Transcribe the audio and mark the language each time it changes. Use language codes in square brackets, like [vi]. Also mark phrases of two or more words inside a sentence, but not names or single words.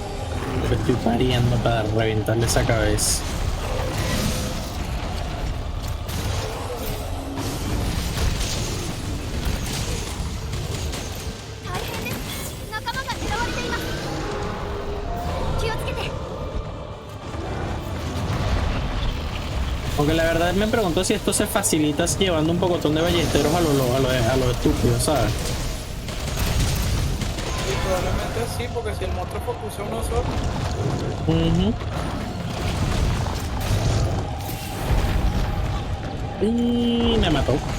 [es] Lo estoy pariendo para reventarle esa cabeza. [ja] 大変です。仲間が狙われています。気をつけて。 [es] Aunque la verdad me pregunto si esto se facilita llevando un pocotón de ballesteros a lo estúpido, ¿sabes? Y probablemente sí, porque si el monstruo focusa uno solo. Y me mató.